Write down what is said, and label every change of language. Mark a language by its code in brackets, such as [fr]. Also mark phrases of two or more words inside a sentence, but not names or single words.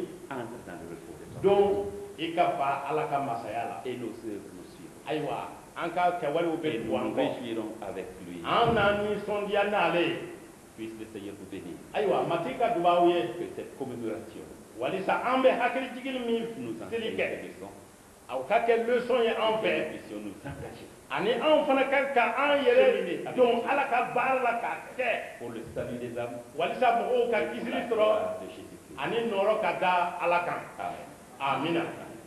[fr] entre dans le repos de ton [bm] don i ka fa Ala ka masaya la. [fr] et nos œuvres nous suivront. [bm] Ayiwa an ka kɛwalew [fr] Et [bm] bɛ [fr] nous [bm] tugu an [fr] nous [bm] kɔ. [fr] réjouirons avec lui. [bm] An na nisɔndiya n'ale ye. [fr] Puisse le Seigneur vous bénir. [bm] Ayiwa matigi ka dubaw ye. [fr] Que cette commémoration [bm] Walisa an bɛ hakili jigili min [fr] nous [bm] seli [fr] enseigne [bm] kɛ. [fr] des leçons [bm] Aw ka kɛ leçon ye an [fr] et que [bm] fɛ. [fr] nous puissions nous engager [bm] Ani anw fana kan ka an yɛrɛ don Ala ka baara la k'a kɛ. [fr] pour le salut des âmes [bm] Walisa mɔgɔw ka [fr] et pour [bm] kisili la sɔrɔ [fr] gloire de Jésus-Christ. [bm] ani nɔrɔ ka da Ala kan. [fr] Amen. [bm] Amina.